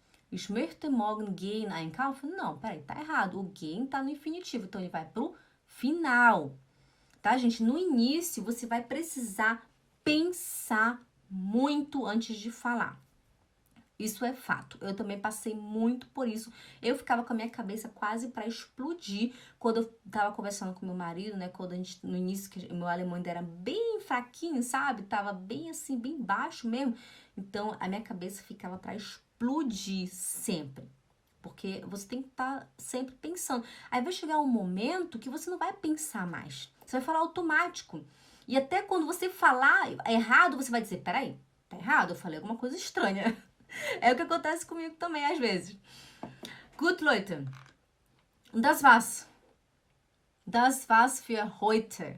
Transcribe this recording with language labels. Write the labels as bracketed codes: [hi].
[de] Ich möchte morgen gehen einkaufen? [pt] Não, peraí, tá errado. O gehen tá no infinitivo, então ele vai pro final. Tá, gente? No início, você vai precisar pensar muito antes de falar. Isso é fato. Eu também passei muito por isso. Eu ficava com a minha cabeça quase para explodir quando eu tava conversando com meu marido, né? Quando a gente, no início, que meu alemão ainda era bem fraquinho, sabe? Tava bem assim, bem baixo mesmo. Então, a minha cabeça ficava para explodir sempre. Porque você tem que estar sempre pensando. Aí vai chegar um momento que você não vai pensar mais. Você vai falar automático. E até quando você falar errado, você vai dizer, peraí, tá errado? Eu falei alguma coisa estranha. É o que acontece comigo também, às vezes. [de] Gut, Leute. Und das war's. Das war's für heute.